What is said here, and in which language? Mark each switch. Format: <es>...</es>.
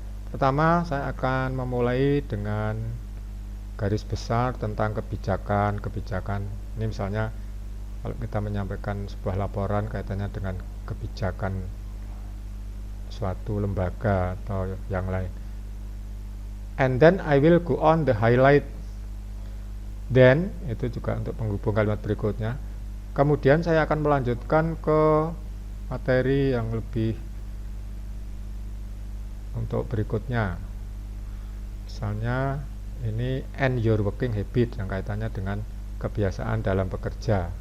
<id>Pertama, saya akan memulai dengan garis besar tentang kebijakan. Ini misalnya kalau kita menyampaikan sebuah laporan kaitannya dengan kebijakan suatu lembaga atau yang lain.</id> <en>And then I will go on the highlight.</en> <id>Then itu juga untuk penghubung kalimat berikutnya. Kemudian saya akan melanjutkan ke materi yang lebih untuk berikutnya. Misalnya ini</id> <en>and your working habit,</en> <id>yang kaitannya dengan kebiasaan dalam bekerja.</id>